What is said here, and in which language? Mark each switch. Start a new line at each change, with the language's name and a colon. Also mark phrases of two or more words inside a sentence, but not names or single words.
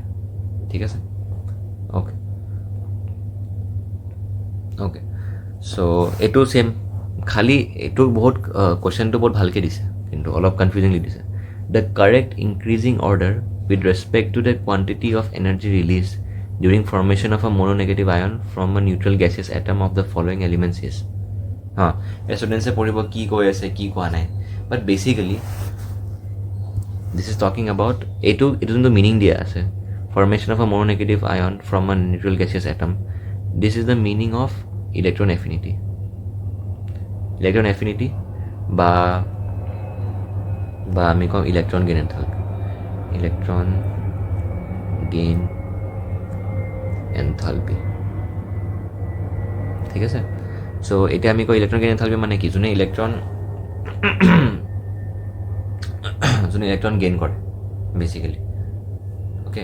Assamese: ঠিক আছে, অ'কে, চ' এইটো ছেম, খালি এইটো বহুত কুৱেশ্যনটো বহুত ভালকৈ দিছে, কিন্তু অলপ কনফিউজিংলি দিছে.
English: the correct increasing order with respect to the quantity of energy release during formation of a mononegative ion from a neutral gaseous atom of the following elements is.
Assamese: Students পঢ়িব কি কৈ আছে, কি কোৱা নাই,
English: but basically this is talking about
Assamese: এইটো যোনটো মিনিং দিয়া আছে,
English: formation of a mononegative ion from a neutral gaseous atom, this is the meaning of electron affinity
Assamese: বা বা আমি কওঁ
English: electron gain enthalpy, electron gain enthalpy,
Assamese: ঠিক আছে। চ' এতিয়া আমি কওঁ
English: electron gain enthalpy
Assamese: মানে কি, যোনে
English: electron gain
Assamese: কৰে বেচিকেলি, অ'কে।